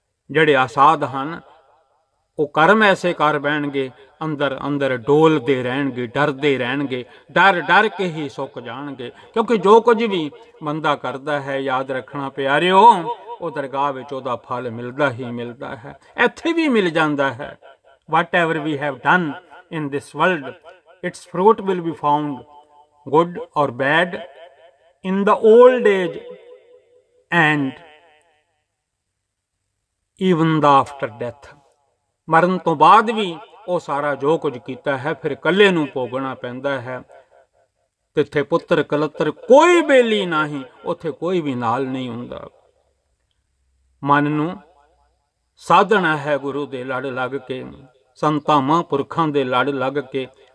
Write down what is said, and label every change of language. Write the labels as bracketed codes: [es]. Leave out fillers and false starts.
[pa] ਜਿਹੜੇ ਆਸਾਦ ਹਨ ਉਹ ਕਰਮ ਐਸੇ ਕਰ ਬਹਿਣਗੇ, ਅੰਦਰ ਅੰਦਰ ਡੋਲਦੇ ਰਹਿਣਗੇ, ਡਰਦੇ ਰਹਿਣਗੇ, ਡਰ ਡਰ ਕੇ ਹੀ ਸੁੱਕ ਜਾਣਗੇ। ਕਿਉਂਕਿ ਜੋ ਕੁਝ ਵੀ ਬੰਦਾ ਕਰਦਾ ਹੈ, ਯਾਦ ਰੱਖਣਾ ਪਿਆਰਿਓ, ਉਹ ਦਰਗਾਹ ਵਿੱਚ ਉਹਦਾ ਫਲ ਮਿਲਦਾ ਹੀ ਮਿਲਦਾ ਹੈ, ਇੱਥੇ ਵੀ ਮਿਲ ਜਾਂਦਾ ਹੈ। [en] Whatever we have done in this world, its fruit will be found, good or bad, in the old age and even the after death. [pa] ਮਰਨ ਤੋਂ ਬਾਅਦ ਵੀ ਉਹ ਸਾਰਾ ਜੋ ਕੁਝ ਕੀਤਾ ਹੈ ਫਿਰ ਇਕੱਲੇ ਨੂੰ ਭੋਗਣਾ ਪੈਂਦਾ ਹੈ। ਤਿੱਥੇ ਪੁੱਤਰ ਕਲੱਤਰ ਕੋਈ ਬੇਲੀ ਨਹੀਂ, ਉੱਥੇ ਕੋਈ ਵੀ ਨਾਲ ਨਹੀਂ ਹੁੰਦਾ। ਮਨ ਨੂੰ ਸਾਧਣਾ ਹੈ ਗੁਰੂ ਦੇ ਲੜ ਲੱਗ ਕੇ, ਸੰਤਾਂ ਮਹਾਂਪੁਰਖਾਂ ਦੇ ਲੜ ਲੱਗ ਕੇ।